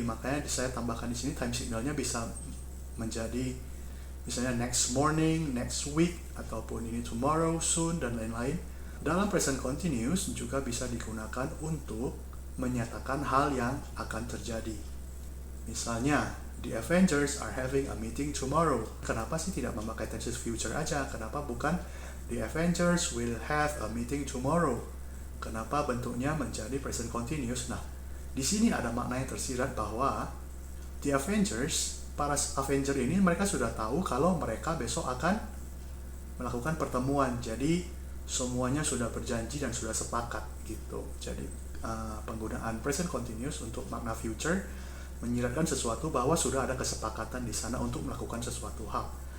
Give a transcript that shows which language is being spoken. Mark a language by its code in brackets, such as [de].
[id] Makanya saya tambahkan di sini time signalnya bisa menjadi misalnya next morning, next week, ataupun ini tomorrow, soon, dan lain-lain. Dalam present continuous juga bisa digunakan untuk menyatakan hal yang akan terjadi. Misalnya, [en] the Avengers are having a meeting tomorrow. [id] Kenapa sih tidak memakai tenses future aja? Kenapa bukan [en] the Avengers will have a meeting tomorrow? [id] Kenapa bentuknya menjadi present continuous? Nah, di sini ada makna yang tersirat bahwa the Avengers, para Avenger ini mereka sudah tahu kalau mereka besok akan melakukan pertemuan. Jadi semuanya sudah berjanji dan sudah sepakat gitu. Jadi penggunaan present continuous untuk makna future menyiratkan sesuatu bahwa sudah ada kesepakatan di sana untuk melakukan sesuatu hal.